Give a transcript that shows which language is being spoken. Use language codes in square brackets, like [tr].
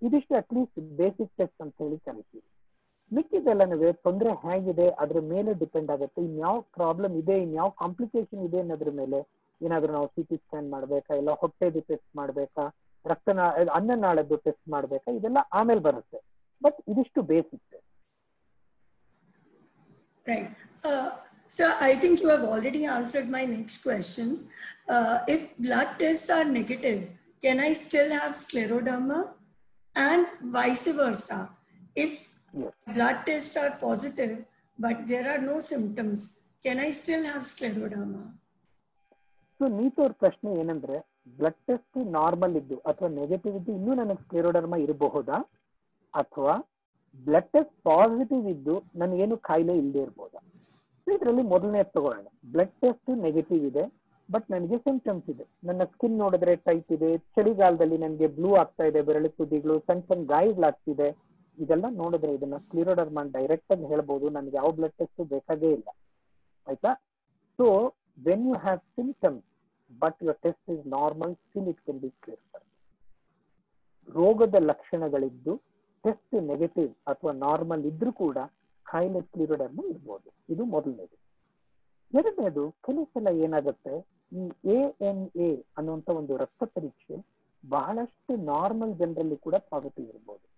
[kn] ಇದಿಷ್ಟು at least basic test ಅಂತ ಹೇಳಿ ಕರಿತೀವಿ. ಮಿಕ್ಕಿದೆಲ್ಲನೂ ತೊಂದರೆ ಹೇಗಿದೆ ಅದ್ರ ಮೇಲೆ ಡಿಪೆಂಡ್ ಆಗುತ್ತೆ. ಇನ್ಯಾವ ಪ್ರಾಬ್ಲಮ್ ಇದೆ, ಇನ್ಯಾವ ಕಾಂಪ್ಲಿಕೇಶನ್ ಇದೆ ಅನ್ನೋದ್ರ ಮೇಲೆ ಏನಾದ್ರೂ ನಾವು CT ಸ್ಕ್ಯಾನ್ ಮಾಡ್ಬೇಕಾ, ಇಲ್ಲ ಹೊಟ್ಟೆದು ಟೆಸ್ಟ್ ಮಾಡ್ಬೇಕಾ, ಅನ್ನನಾಳದ್ದು ಟೆಸ್ಟ್ ಮಾಡ್ಬೇಕಾ, ಇದೆಲ್ಲ ಆಮೇಲೆ ಬರುತ್ತೆ. ಬಟ್ ಇದಿಷ್ಟು basic. [en] Right. Sir, I think you have already answered my next question. If blood tests are negative, can I still have scleroderma? And vice versa. If blood tests are positive, but there are no symptoms, can I still have scleroderma? [kn] So Neetu ಅವ್ರ ಪ್ರಶ್ನೆ ಏನಂದ್ರೆ, blood test normal ಇದ್ದು ಅಥವಾ negative ಇದ್ದು ಇನ್ನೂ ನನಗೆ ಸ್ಕ್ಲೆರೋಡರ್ಮಾ ಇರಬಹುದಾ, ಅಥವಾ blood test positive ಇದ್ದು ನನಗೇನು ಕಾಯಿಲೆ ಇಲ್ಲದೆ ಇರ್ಬೋದಾ? ಇದರಲ್ಲಿ ಮೊದಲನೇ ತಗೊಳ್ಳೋಣ. ಬ್ಲಡ್ ಟೆಸ್ಟ್ ನೆಗೆಟಿವ್ ಇದೆ, ಬಟ್ ನನಗೆ ಸಿಂಪ್ಟಮ್ಸ್ ಇದೆ. ನನ್ನ ಸ್ಕಿನ್ ನೋಡಿದ್ರೆ ಟೈಟ್ ಇದೆ, ಚಳಿಗಾಲದಲ್ಲಿ ನನಗೆ ಬ್ಲೂ ಆಗ್ತಾ ಇದೆ, ಬೆರಳು ತುದಿಗಳು, ಸಣ್ಣ ಸಣ್ಣ ಗಾಯಗಳಾಗ್ತಿದೆ. ಇದೆಲ್ಲ ನೋಡಿದ್ರೆ ಇದನ್ನ ಸ್ಕ್ಲೆರೋಡರ್ಮಾ ಡೈರೆಕ್ಟ್ ಆಗಿ ಹೇಳ್ಬೋದು, ನನಗೆ ಯಾವ ಬ್ಲಡ್ ಟೆಸ್ಟ್ ಬೇಕಾಗೇ ಇಲ್ಲ. ಆಯ್ತಾ? [en] So when you have symptoms but your test is normal, still it can be clear. [kn] ರೋಗದ ಲಕ್ಷಣಗಳಿದ್ದು ಟೆಸ್ಟ್ ನೆಗೆಟಿವ್ ಅಥವಾ ನಾರ್ಮಲ್ ಇದ್ರೂ ಕೂಡ ಕಾಯಿಲೆ ಸ್ಕ್ಲೆರೋಡರ್ಮಾ ಇರ್ಬೋದು. ಇದು ಮೊದಲನೇದು. ಎರಡನೇದು, ಕೆಲವು ಸಲ ಏನಾಗುತ್ತೆ, ಈ ANA ಅನ್ನುವಂತ ಒಂದು ರಕ್ತ ಪರೀಕ್ಷೆ ಬಹಳಷ್ಟು ನಾರ್ಮಲ್ ಜನರಲ್ಲಿ ಕೂಡ ಪಾಸಿಟಿವ್ ಇರ್ಬೋದು.